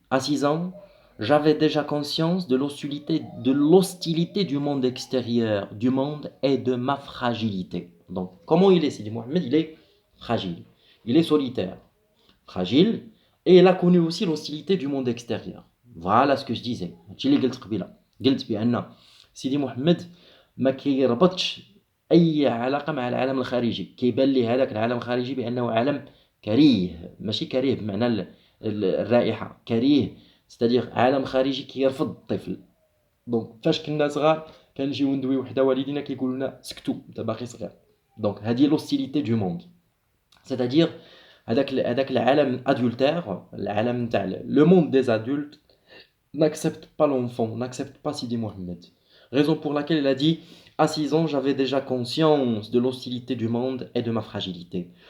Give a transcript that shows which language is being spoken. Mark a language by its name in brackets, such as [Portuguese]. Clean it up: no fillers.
[French] À 6 ans, j'avais déjà conscience de l'hostilité du monde extérieur, du monde et de ma fragilité. Donc, comment il est, Sidi Mohamed? Il est fragile, il est solitaire. Fragile, et il a connu aussi l'hostilité du monde extérieur. Voilà ce que je disais. [Arabic] قلت بأن سيدي محمد ما كيربطش أي علاقة مع العالم الخارجي، كيبان ليه هذاك العالم الخارجي بأنه عالم كريه، ماشي كريه بمعنى الرائحة، كريه ستادير عالم خارجي كيرفض الطفل. دونك فاش كنا صغار كنجيو ندويو حدا والدينا كيقولوا لنا سكتوا انت باقي صغير. [French] دونك هذه لوستيليتي دو موند، c'est-à-dire [Arabic] هذاك العالم [French] adultère، [Arabic] العالم نتاع [French] لو موند des adultes n'accepte pas l'enfant, n'accepte pas Sidi Mohamed. Raison pour laquelle il a dit: à 6 ans, j'avais déjà conscience de l'hostilité du monde et de ma fragilité.